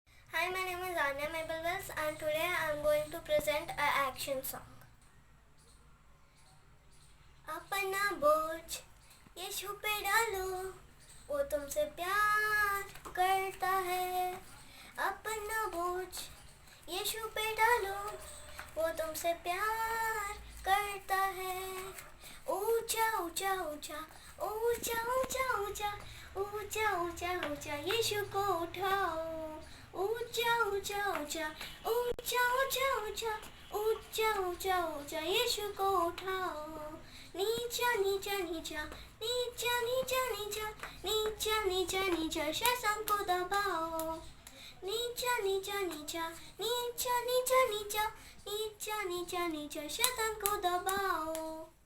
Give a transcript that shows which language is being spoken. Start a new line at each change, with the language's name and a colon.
English: Hi, my name is Anya Mabelwas and today I am going to present an action song.
Hindi: अपना बोझ यीशु पे डालो, वो तुमसे प्यार करता है। अपना बोझ यीशु पे डालो, वो तुमसे प्यार करता है। ऊंचा ऊंचा ऊंचा ऊंचा ऊंचा ऊंचा ऊंचा ऊंचा ऊंचा यीशु को उठाओ। ऊंचा ऊंचा ऊंचा ऊंचा ऊंचा ऊंचा ऊंचा ऊंचा ऊंचा यीशु को उठाओ। नीचा नीचा नीचा नीचा नीचा नीचा नीचा नीचा नीचा शैतान को दबाओ। नीचा नीचा नीचा नीचा नीचा नीचा नीचा नीचा नीचा शैतान को दबाओ।